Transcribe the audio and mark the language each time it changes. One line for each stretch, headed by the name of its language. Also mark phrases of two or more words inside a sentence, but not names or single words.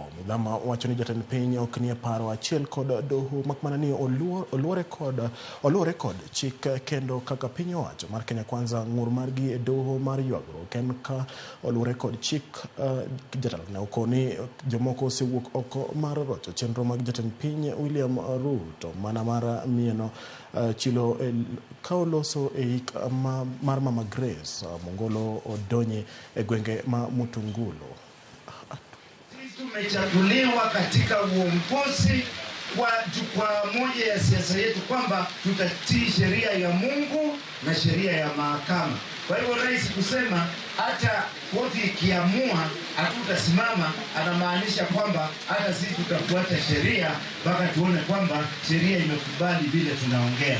Luo (Kenya and Tanzania): Muthama wacho ni jatend piny ok nie paro achiel kod doho makmana ni oluore kod chik kendo kaka piny owacho mar Kenya Kwanza ng'ur margi e doho mar ywagruok en ka oluore kod chik. Jatelo ne okoni jomoko osewuok oko mar rocho chenro mag jatend piny William Ruto mana mar mieno chilo kaoloso e mar Mama Grace Mongolo odonye e gwenge ma Mutungulo.
Swahili: Tumechaguliwa katika uongozi kwa jukwaa moja ya siasa yetu kwamba tutatii sheria ya Mungu na sheria ya mahakama. Kwa hivyo rais kusema hata koti ikiamua hatutasimama, anamaanisha kwamba hata sisi tutafuata sheria mpaka tuone kwamba sheria imekubali vile tunaongea.